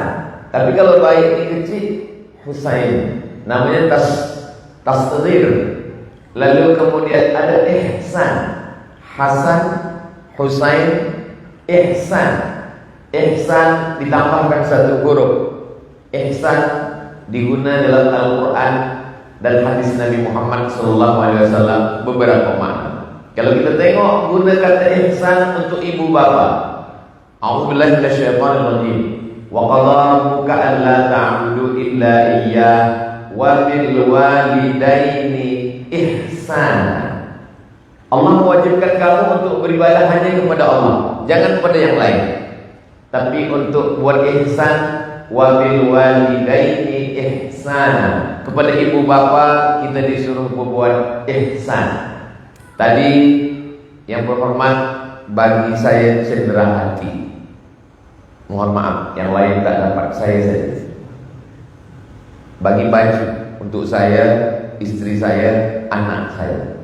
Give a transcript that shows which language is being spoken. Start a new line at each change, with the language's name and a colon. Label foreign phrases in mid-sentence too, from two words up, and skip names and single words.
Malay: Tapi kalau baik ini kecil, Husain. Namanya tasghir. Lalu kemudian ada Ihsan. Hasan, Husain, Ihsan. Ihsan ditambahkan satu huruf. Ihsan diguna dalam Al-Quran dan hadis Nabi Muhammad SAW beberapa makna. Kalau kita tengok guna kata ihsan untuk ibu bapa,
Arabic: أعوذ بالله من الشيطان الرجيم. وقضى ربك ألا تعبدوا إلا إياه وبالوالدين إحسانا.
Malay: Allah mewajibkan kamu untuk beribadah hanya kepada Allah, jangan kepada yang lain. Tapi untuk buat ihsan,
Arabic: وبالوالدين إحسانا,
Malay: kepada ibu bapa kita disuruh berbuat ihsan. Tadi yang berhormat bagi saya cedera hati. Mohon maaf, yang lain tak dapat, saya saja. Bagi baju untuk saya, istri saya, anak saya.